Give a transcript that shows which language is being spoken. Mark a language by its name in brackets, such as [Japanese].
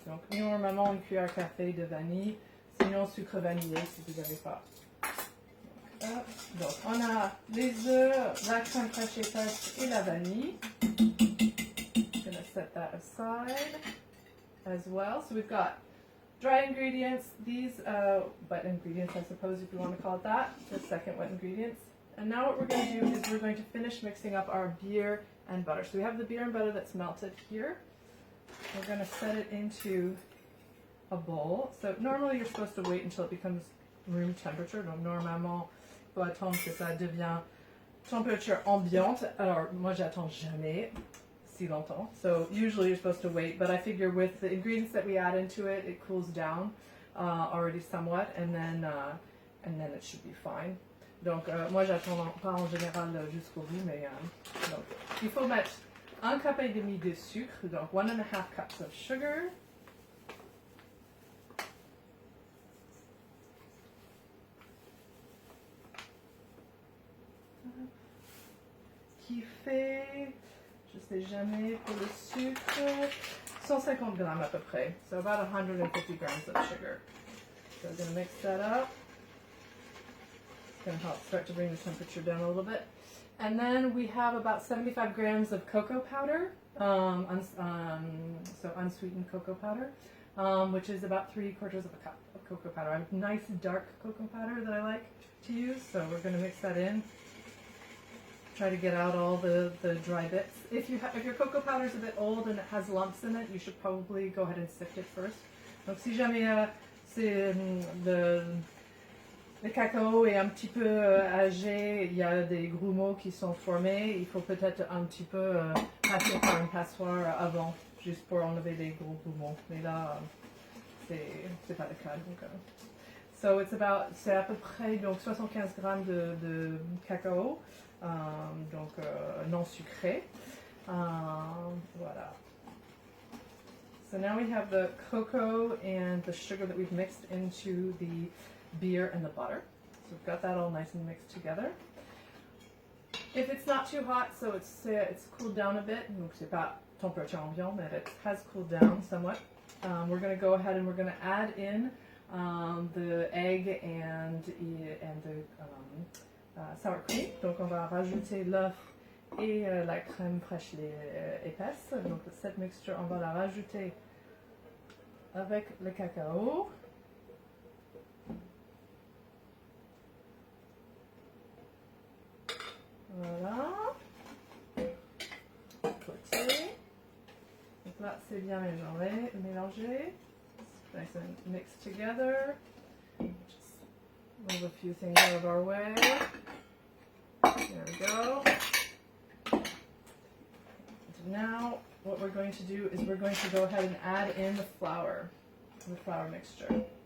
[French] Donc normalement une cuillère à café de vanille, sinon sucre vanillé si vous n'avez pas. Donc on a les œufs, la crème fraîche épaisse et la vanille. [English] Set that aside as well. So we've got dry ingredients, these wet ingredients, I suppose, if you want to call it that, the second wet ingredients. And now what we're going to do is we're going to finish mixing up our beer and butter. So we have the beer and butter that's melted here. We're going to set it into a bowl. So normally you're supposed to wait until it becomes room temperature. [French] Donc normalement, il faut attendre que ça devient température ambiante. Alors moi j'attends jamais si longtemps. [English] So usually you're supposed to wait, but I figure with the ingredients that we add into it, it cools down already somewhat, and then it should be fine. [French] Donc moi j'attends pas en général jusqu'au bout, mais donc il faut mettre 1 cup et demi de sucre, donc [English] 1.5 cups of sugar. [French] Qui fait, je sais jamais, pour le sucre, 150 grammes à peu près. [English] So about 150 grams of sugar. So we're going to mix that up. It's going to help start to bring the temperature down a little bit. And then we have about 75 grams of cocoa powder, so unsweetened cocoa powder, which is about 3/4 of a cup of cocoa powder. I have nice dark cocoa powder that I like to use, so we're going to mix that in. Try to get out all the dry bits. If your cocoa powder is a bit old and it has lumps in it, you should probably go ahead and sift it first. [French] Donc si jamais le cacao est un petit peu âgé, il y a des grumeaux qui sont formés, il faut peut-être un petit peu passer par une passoire avant, juste pour enlever les gros grumeaux. Mais là, c'est pas le cas. Donc, so c'est à peu près donc 75 grammes de cacao. Donc non sucré. Voilà. [English] So now we have the cocoa and the sugar that we've mixed into the beer and the butter. So we've got that all nice and mixed together. If it's not too hot, so it's cooled down a bit, [French] donc c'est pas température ambiante, [English] but it has cooled down somewhat. We're going to go ahead and we're going to add in the egg and the sour cream. [French] Donc on va rajouter l'œuf et la crème fraîche épaisse. Donc cette mixture, on va la rajouter avec le cacao. Voilà. Côté. Donc là c'est bien mélangé. [English] Nice and mixed together. Just move a few things out of our way. There we go. Now what we're going to do is we're going to go ahead and add in the flour mixture.